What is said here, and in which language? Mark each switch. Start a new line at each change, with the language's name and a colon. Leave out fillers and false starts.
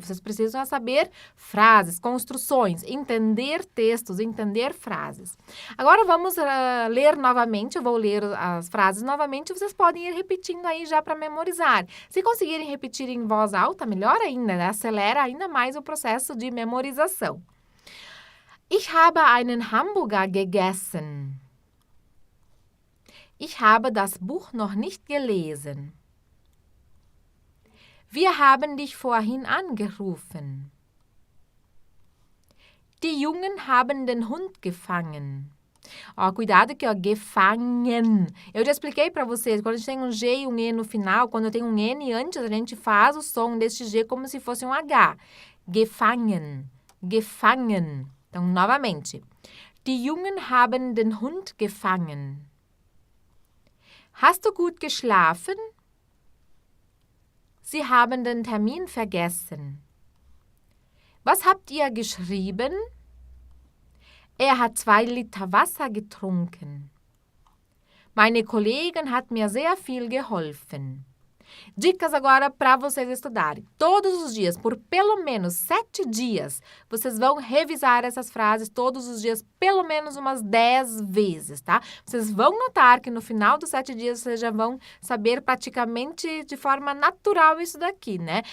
Portuguese: Vocês precisam saber frases, construções, entender textos, entender frases. Agora vamos ler novamente, eu vou ler as frases novamente, vocês podem ir repetindo aí já para memorizar. Se conseguirem repetir em voz alta, melhor ainda, né? Acelera ainda mais o processo de memorização.
German: Ich habe einen Hamburger gegessen. Ich habe das Buch noch nicht gelesen. Wir haben dich vorhin angerufen. Die Jungen haben den Hund gefangen.
Portuguese: Ó, cuidado aqui, ó, gefangen. Eu já expliquei para vocês, quando a gente tem um G e um E no final, quando tem um N antes, a gente faz o som deste G como se fosse um H. Gefangen, gefangen. Então, novamente.
German: Die Jungen haben den Hund gefangen. Hast du gut geschlafen? Sie haben den Termin vergessen. Was habt ihr geschrieben? Er hat 2 Liter Wasser getrunken. Meine Kollegin hat mir sehr viel geholfen.
Portuguese: Dicas agora para vocês estudarem. Todos os dias, por pelo menos 7 dias, vocês vão revisar essas frases todos os dias, pelo menos umas 10 vezes, tá? Vocês vão notar que no final dos 7 dias vocês já vão saber praticamente de forma natural isso daqui, né?